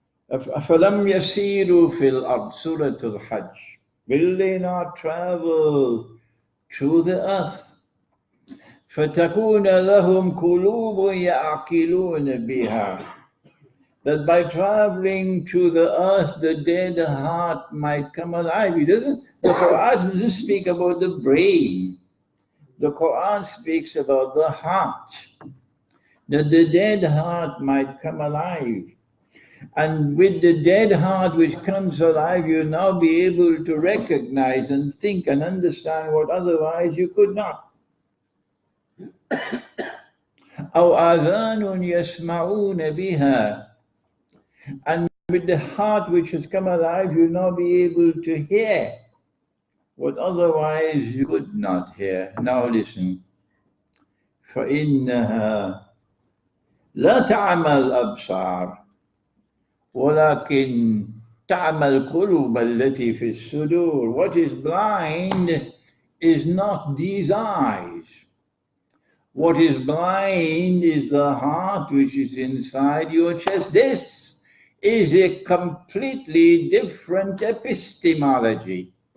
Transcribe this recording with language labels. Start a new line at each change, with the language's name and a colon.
Arabic: أَفَلَمْ يَسِيرُوا فِي الْأَرْضِ Surah Al-Hajj.
English: Will they not travel through the earth?
Arabic: فَتَكُونَ لَهُمْ قُلُوبٌ يَعْقِلُونَ بِهَا.
English: That by traveling through the earth, the dead heart might come alive. The Quran doesn't speak about the brain. The Quran speaks about the heart. That the dead heart might come alive. And with the dead heart which comes alive, you'll now be able to recognize and think and understand what otherwise you could not.
Arabic: أَوْ آذَانٌ يَسْمَعُونَ بِهَا.
English: And with the heart which has come alive, you'll now be able to hear what otherwise you could not hear. Now listen.
Arabic: فإنها لا تعمى الأبصار ولكن تعمى القلوب التي في الصدور.
English: What is blind is not these eyes. What is blind is the heart which is inside your chest. This is a completely different epistemology.